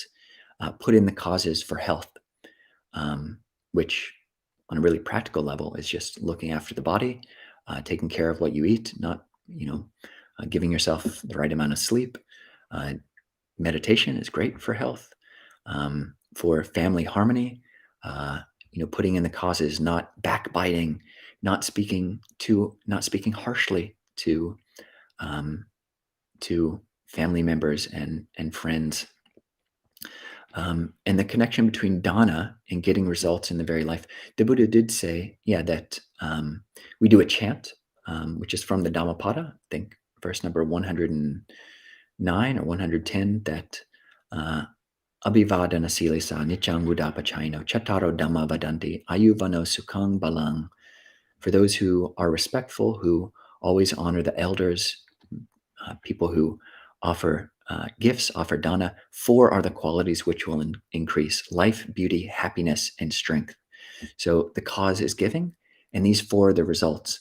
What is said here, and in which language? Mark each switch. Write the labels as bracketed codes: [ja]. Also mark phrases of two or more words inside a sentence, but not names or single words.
[en] Put in the causes for health, which on a really practical level is just looking after the body, taking care of what you eat, not giving yourself the right amount of sleep, meditation is great for health, for family harmony, putting in the causes, not backbiting, not speaking harshly um, to family members and friends. And the connection between dana and getting results in the very life. The Buddha did say, that we do a chant, which is from the Dhammapada, I think verse number 109 or 110, that [pi] Abhivadana silisa niccang buddhapachino chattaro dhamma vadanti ayuvano sukhang balang. [en] For those who are respectful, who always honor the elders, people who offer gifts, offer dana, 4 are the qualities which will increase life, beauty, happiness, and strength. So the cause is giving, and these 4 are the results.